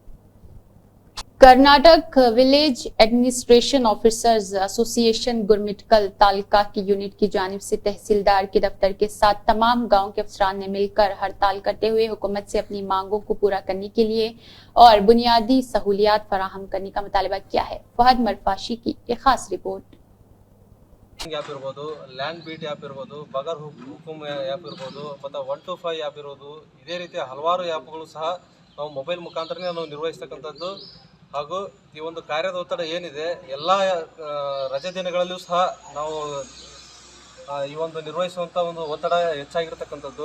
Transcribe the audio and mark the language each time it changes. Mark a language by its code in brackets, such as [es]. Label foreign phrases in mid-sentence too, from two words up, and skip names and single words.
[ur] کرناٹک ولیج ایڈمنسٹریشن آفیسرز ایسوسی ایشن گرمٹکل تعلقہ کی یونٹ کی جانب سے تحصیلدار کے دفتر کے ساتھ تمام گاؤں کے افسران نے مل کر ہڑتال کرتے ہوئے حکومت سے اپنی مانگوں کو پورا کرنے کے لیے اور بنیادی سہولیات فراہم کرنے کا مطالبہ کیا ہے. فہد مرفاشی کی ایک خاص رپورٹ. [kn] ಆ್ಯಪ್ ಇರ್ಬೋದು, ಲ್ಯಾಂಡ್ ಬೀಟ್ ಆ್ಯಪ್ ಇರ್ಬೋದು, ಬಗರ್ ಹುಕುಮ್ ಆ್ಯಪ್ ಇರ್ಬೋದು, ಮತ್ತು 125 ಆ್ಯಪ್ ಇರ್ಬೋದು, ಇದೇ ರೀತಿಯ ಹಲವಾರು ಆ್ಯಪ್ಗಳು ಸಹ ನಾವು ಮೊಬೈಲ್ ಮುಖಾಂತರನೇ ನಾವು ನಿರ್ವಹಿಸ್ತಕ್ಕಂಥದ್ದು. ಹಾಗೂ ಈ ಒಂದು ಕಾರ್ಯದ ಒತ್ತಡ ಏನಿದೆ ಎಲ್ಲ ರಜೆ ದಿನಗಳಲ್ಲೂ ಸಹ ನಾವು ಈ ಒಂದು ನಿರ್ವಹಿಸುವಂಥ ಒಂದು ಒತ್ತಡ ಹೆಚ್ಚಾಗಿರ್ತಕ್ಕಂಥದ್ದು.